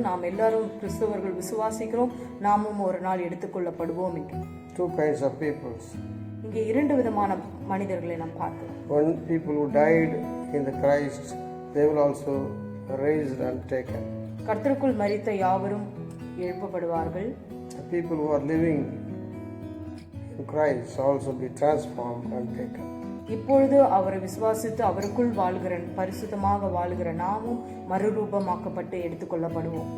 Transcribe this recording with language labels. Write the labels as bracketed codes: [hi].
[ta] நாம் எல்லாரும் கிறிஸ்தவர்கள் விசுவாசிக்கிறோம், நாமும் ஒரு நாள் எடுத்துக்கொள்ளப்படுவோம் என்று. [en] Two kinds of peoples. [ta] இங்கே இரண்டு விதமான மனிதர்களை நாம் பார்க்கிறோம். [en] One, people who died in the Christ, they will also raised and taken. [ta] கர்த்தருக்குள் மரித்த யாவரும் எழுப்பப்படுவார்கள். [en] The people who are living in Christ also be transformed and taken. [ta] இப்பொழுது அவரை விசுவாசித்து அவருக்குள் வாழ்கிற பரிசுத்தமாக வாழ்கிற நாமும் மறுரூபமாக்கப்பட்டு எடுத்துக்கொள்ளப்படுவோம்.